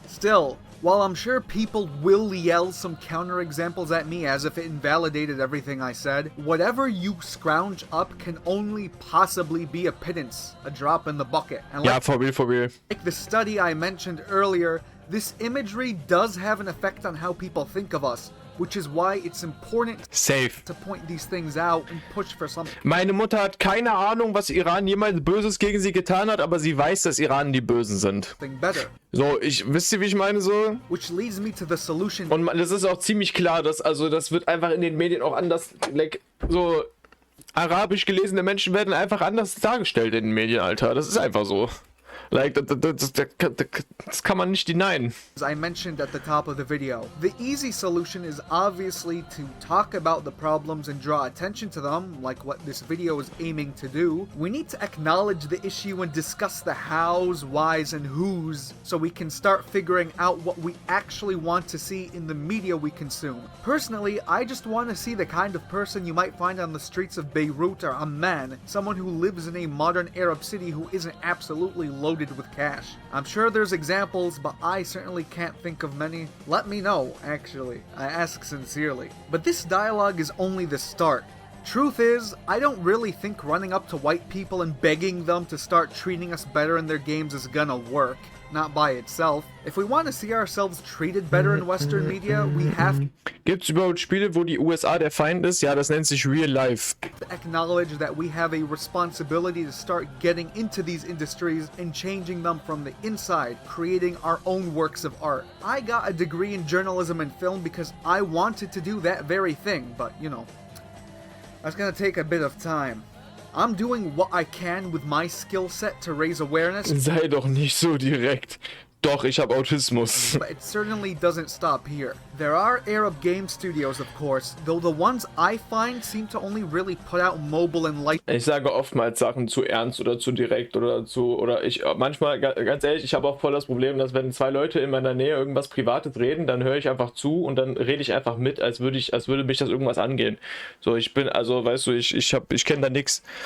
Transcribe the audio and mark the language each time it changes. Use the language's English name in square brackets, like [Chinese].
[English] Still, while I'm sure people will yell some counterexamples at me as if it invalidated everything I said, whatever you scrounge up can only possibly be a pittance, a drop in the bucket. And Yeah, for real. like the study I mentioned earlier, this imagery does have an effect on how people think of us, which is why it's important Safe. to point these things out and push for something [German] Meine Mutter hat keine Ahnung, was Iran jemals Böses gegen sie getan hat, aber sie weiß, dass Iran die Bösen sind. [English] better. [German] So, wisst ihr, wie ich meine so? [English] Which leads me to the solution. [German] Und das ist auch ziemlich klar, dass, also das wird einfach in den Medien auch anders, like, so arabisch gelesene Menschen werden einfach anders dargestellt in den Medien, Alter. Das ist einfach so. Like, das kann man nicht denyen. [English] As I mentioned at the top of the video, the easy solution is obviously to talk about the problems and draw attention to them, like what this video is aiming to do. We need to acknowledge the issue and discuss the hows, whys, and whos, so we can start figuring out what we actually want to see in the media we consume. Personally, I just want to see the kind of person you might find on the streets of Beirut or Amman, someone who lives in a modern Arab city who isn't absolutely loaded with cash. I'm sure there's examples, but I certainly can't think of many. Let me know, actually. I ask sincerely. But this dialogue is only the start. Truth is, I don't really think running up to white people and begging them to start treating us better in their games is gonna work. Not by itself. If we want to see ourselves treated better in Western media, we have [German] Gibt's überhaupt Spiele, wo die USA der Feind ist? Ja, das nennt sich Real Life. [English] to acknowledge that we have a responsibility to start getting into these industries and changing them from the inside, creating our own works of art. I got a degree in journalism and film because I wanted to do that very thing, but you know, that's gonna take a bit of time. I'm doing what I can with my skill set to raise awareness, [German] Sei doch nicht so direkt. Doch, ich habe Autismus. [English] but it certainly doesn't stop here. There are Arab game studios, of course, though the ones I find seem to only really put out mobile and light. [German] Ich sage oftmals Sachen zu ernst oder zu direkt oder ich manchmal, ganz ehrlich, ich habe auch voll das Problem, dass wenn zwei Leute in meiner Nähe irgendwas Privates reden, dann höre ich einfach zu und dann rede ich einfach mit, als würde mich das irgendwas angehen. So, ich bin, also, weißt du, ich kenne da nix.